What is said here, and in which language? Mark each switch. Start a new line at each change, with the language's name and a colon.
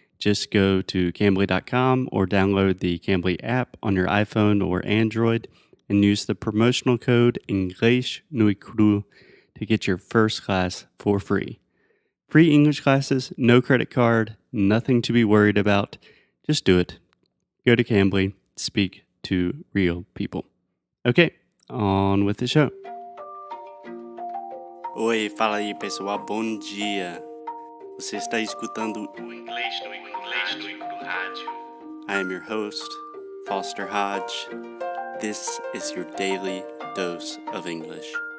English: Just go to Cambly.com or download the Cambly app on your iPhone or Android and use the promotional code Inglês no Estuda to get your first class for free. Free English classes, no credit card, nothing to be worried about. Just do it. Go to Cambly, speak to real people. Okay, on with the show.
Portuguese: Oi, fala aí pessoal, bom dia. Você está escutando o Inglês no Rádio.
English: I am your host, Foster Hodge. This is your daily dose of English.